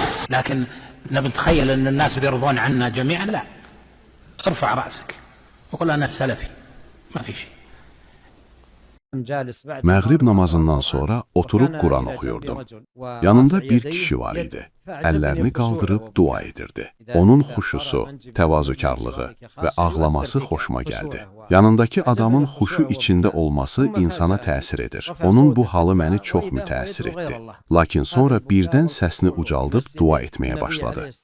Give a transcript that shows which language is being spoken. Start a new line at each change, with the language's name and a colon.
Arabic: لكن نتخيل أن الناس بيرضون عنا جميعا، لا. ارفع رأسك وقل أنا سلفي، ما في شيء.
Azerbaijani: Məğrib namazından sonra oturub Quran oxuyurdum. Yanımda bir kişi var idi. Əllərini qaldırıb dua edirdi. Onun xuşusu, təvazökarlığı və ağlaması xoşuma gəldi. Yanındakı adamın xuşu içində olması insana təsir edir. Onun bu halı məni çox mütəəssir etdi. Lakin sonra birdən səsini ucaldıb dua etməyə başladı.